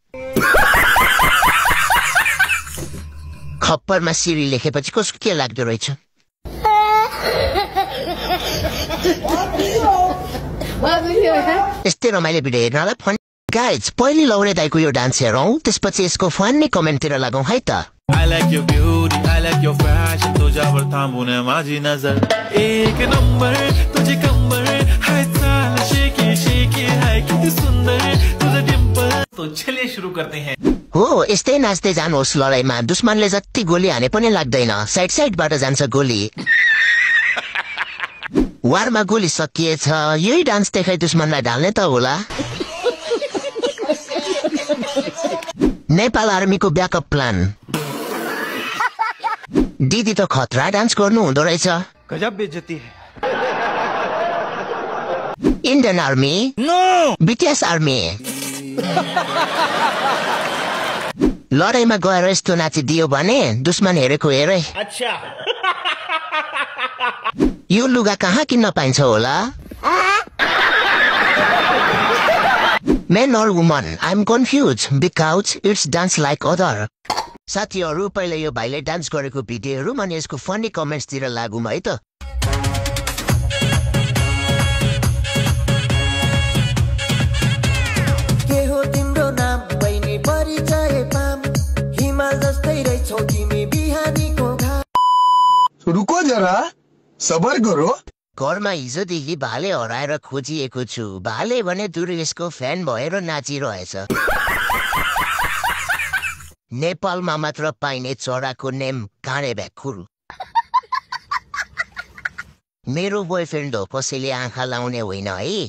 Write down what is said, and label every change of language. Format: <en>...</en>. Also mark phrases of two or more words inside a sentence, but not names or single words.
<ne>खप्परमा सिरी लेखेपछि कसको के लाग्दो रहेछ यस्तै रमाइलो भिडियो हेर्नलाई</ne> <en>fun guys</en> <ne>पहिले लौरे दाइको यो डान्स हेरौँ त्यसपछि यसको फन्नी कमेन्टतिर लगाउँ है त</ne> <en>I like your beauty, I like your fashion</en> <mr>तुझ्यावर थांबून माझी नजर एक नंबर तुझी कंबर हाय चाल शेकी शेकी हाय किती सुंदर तुझा डिंपल तो</mr> <hi>चलिए शुरू करते हैं</hi> <ne>हो यस्तै नाच्दै जानुहोस् लडाईँमा दुश्मनले जति गोली हाने पनि लाग्दैन साइड साइडबाट जान्छ गोली वारमा गोली सकिएछ यही डान्स देखाइ दुश्मनलाई ढाल्ने त होला नेपाल आर्मीको</ne> <en>backup plan</en> <ne>दिदी त खतरा डान्स गर्नु हुँदो रहेछ</ne> <hi>गजब बेइज्जती है</hi> <en>Indian army no BTS army</en> <ne>लडाईँमा गएर यस्तो नाचिदियो भने दुश्मन हेरेको हेरै अच्छा यो लुगा कहाँ किन्न पाइन्छ होला</ne> <en>Men or woman, I'm confused because it's dance like other.</en> <ne>साथीहरु पहिले यो भाइले डान्स गरेको भिडियोहरु अनि यसको फनी कमेन्ट्सतिर लागौँ है त के हो तिम्रो नाम बहिनी परिचय पाम हिमाल जस्तै रहेछौ तिमी बिहानीको घाम</ne> <hi>रुको जरा सबर करो</hi> <ne>घरमा हिजोदेखि भाले हराएर खोजिएको छु भाले भने दुर्गेशको फ्यान भएर नाचिरहेछ नेपालमा मात्र पाइने चराको नेम काँडे भ्याकुर मेरो बोयफ्रेन्ड हो कसैले आँखा लाउने होइन है</ne>